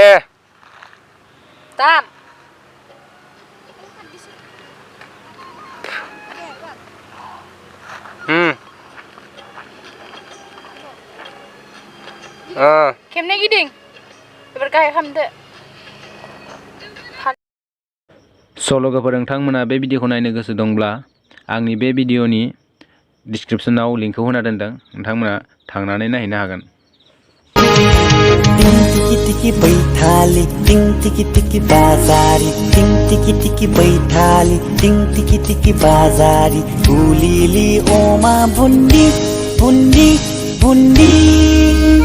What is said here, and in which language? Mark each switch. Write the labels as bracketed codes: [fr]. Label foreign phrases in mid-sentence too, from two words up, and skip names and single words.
[brx] Tam. Kemne गिदिं एबार गाहाय खालामदो। स' लोगोफोर नोंथांमोना बे भिडिअखौ नायनो गोसो दंब्ला आंनि बे भिडिअनि डिसक्रिपसनाव लिंकखौ होना दोनदों, नोंथांमोना थांनानै नायहैनो हागोन। [sck] टिकी टिकी बैठाली टिंग टिकी टिकी बाजारी टिंग टिकी टिकी बैठाली टिंग टिकी टिकी बाजारी भुलिली ओमा बुन्दी बुन्दी बुन्दी।